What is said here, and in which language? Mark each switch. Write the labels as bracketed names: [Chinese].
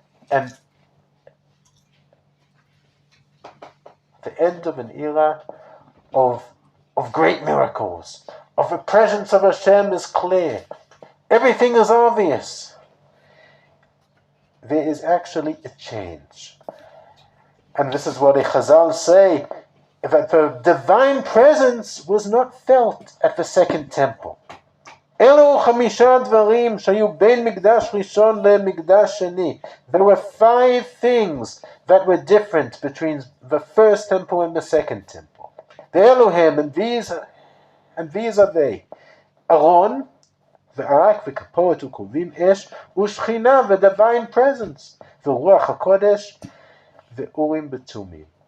[English] And the end of an era of great miracles, of the presence of Hashem is clear. Everything is obvious. There is actually a change. And this is what the Chazal say, that the divine presence was not felt at the second temple. [Hebrew] אלו 5 דברים שהיו בין מקדש ראשון למקדש שני. [English] There were 5 things that were different between the first temple and the second temple. [Hebrew] ואלו הם, [English] and these are they. [Hebrew] ארון, והארק וכפורת וכרובים אש, ושכינה, [English] the divine presence, [Hebrew] ורוח הקודש, ואורים ותומים.